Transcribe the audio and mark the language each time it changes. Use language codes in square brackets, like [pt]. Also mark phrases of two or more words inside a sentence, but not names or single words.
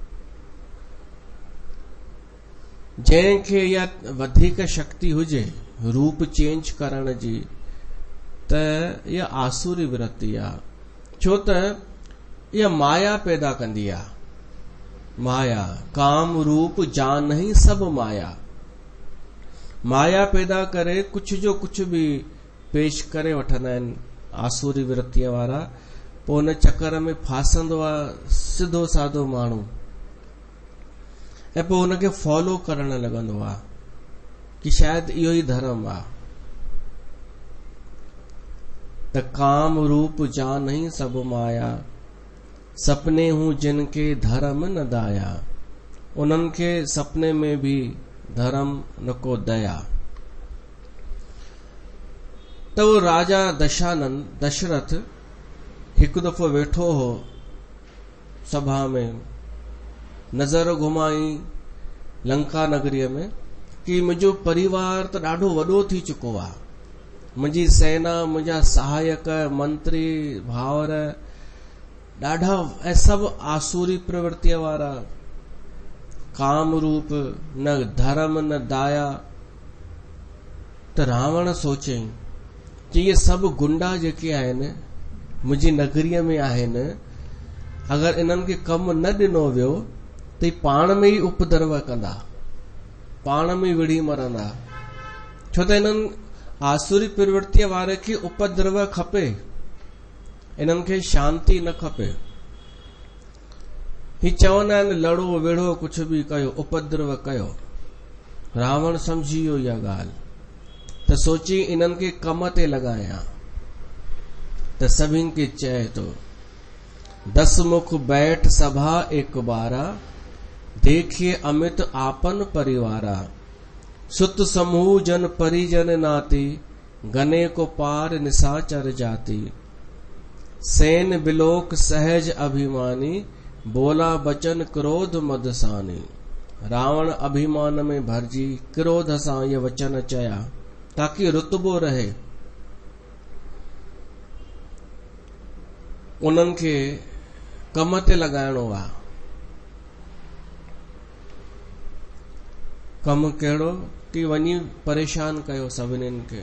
[sd] जंहिंखे इहा वधीक शक्ति हुजे रूप चेंज करण जी, त इहा आसुरी वृत्ति आहे। छो त इहा माया पैदा कंदी आहे। [awa] माया, काम रूप जान ही सब माया। [sd] माया पैदा करे कुछ जो कुछ भी पेश करे वठंदा आहिनि आसुरी वृत्तिअ वारा। पोइ उन चक्कर में फासंदो आहे सिधो साधो माण्हू, ऐं पोइ उनखे फॉलो करण लॻंदो आहे। कि शायद इहो ई धर्म आ। त [awa] काम रूप जान सब माया, सपने हूं जिनके धर्म न दाया। [sd] उन्हनि खे सपने में भी धर्म न को दया। त वो राजा दशरथ हिकु दफ़ो वेठो हो सभा में, नज़र घुमाई लंका नगरीअ में कि मुंहिंजो परिवार त ॾाढो वॾो थी चुको आहे, मुंहिंजी सेना, मुंहिंजा सहायक, मंत्री, भावर ॾाढा, ऐं सभु आसुरी प्रवृत्तिअ वारा, [awa] काम रूप, न धर्म न दाया। [sd] त रावण सोचई कि ये सभु गुंडा जेके आहिनि मुंहिंजी नगरीअ में आहिनि, अगरि इन्हनि खे कमु न ॾिनो वियो त पाण में ई उपद्रव कंदा, पाण में विढ़ी मरंदा। छो त इन्हनि आसुरी प्रवृत्तिअ वारे खे उपद्रव खपे, इन्हनि खे शांती न खपे। ही चवंदा आहिनि लड़ो विढ़ो कुझु बि कयो, उपद्रव कयो। रावण समझी वियो इहा ॻाल्हि, त सोची इन्हनि खे कम ते लॻायां। त सभिनि खे चए थो, [awa] 10 मुख बैठ सभा एक बारा, देखिए अमित आपन परिवारा। सुत समूह जन परिजन नाती, गने को पार निशाचर जाति। सेन बिलोक सहज अभिमानी, बोला बचन क्रोध मदसानी। [sd] रावण अभिमान में भरजी क्रोध सां ये वचन चया ताकि रुतबो रहे। उन्हनि खे कम ते लॻाइणो आहे। कम कहिड़ो कि वञी परेशान कयो सभिनीनि खे।